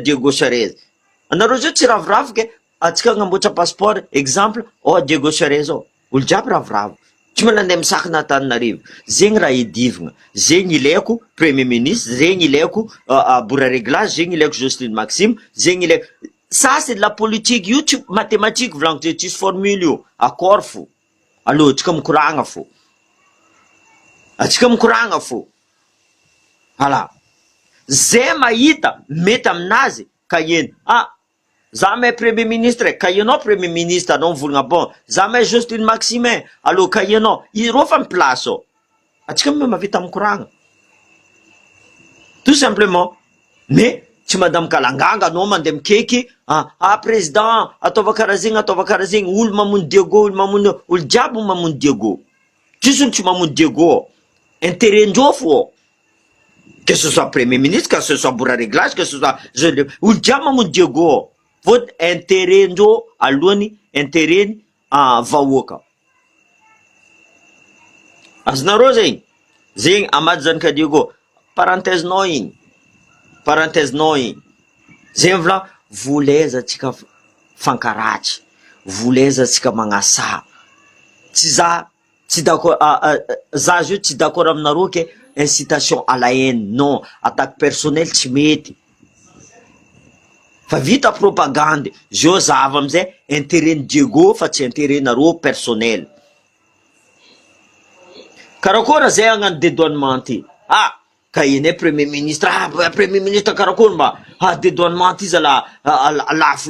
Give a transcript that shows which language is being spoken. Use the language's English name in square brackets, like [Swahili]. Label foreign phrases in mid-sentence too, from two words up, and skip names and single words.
[Malagasy] Diego Charez anareo zao tsy ravoravo ke atsika agnamboatra [French] passeport exemple [Malagasy] Diego Charez olo jiaby ravoravo tsy mala andeha misakana Antananarivo zegny raha idivagna zegny ilaiko [French] premier ministre [Malagasy] zegny ilaiko bora réglage zegny ilaiko Jocelyne Maxime zegny ilaiko [French] ça c'est de la politique [Malagasy] io tsy mathématique volaniko zay tsisy formule io accord fo allo atsika mikoragna fo voilà zay mahita mety aminazy ka eny za mahay [French] premier ministre [Malagasy] ka ianao [French] premier ministre [Malagasy] anao mivolagna bon za mahay Jocelyne Maxime allo ka ianao ireo fa miplace atsika mavita mikoragna [French] tout simplement mais [Malagasy] tsy madame Kalanganga anao mandeha mikeky président ataova karaha zegny olo mamono Diego olo jiaby mamono Diego tsisy olo tsy mamono Diego intérêt-ndreo fo [French] que ce soit premier ministre que ce soit [Malagasy] bora [French] réglage que ce soit [Malagasy] olo jiaby mamono Diego fôty intérêt-ndreo alohany intérêt-ny vahoaka azonareo zegny amady zanika Diego parenthèse-nao igny zay vola volaiza atsika fankaratsy volaiza atsika magnasa tsy d'accord za zio tsy d'accord aminareo ke [French] incitation à la haine non attaque personnelle [Malagasy] tsy mety fa vita propagande zio zava amizay intérêt-ny Diego fa tsy intérêt-nareo personnel karakory zay agnano dédouanement ty ka iny [French] premier ministre premier ministre [Malagasy] karakory mba dédouanement ty izy lafo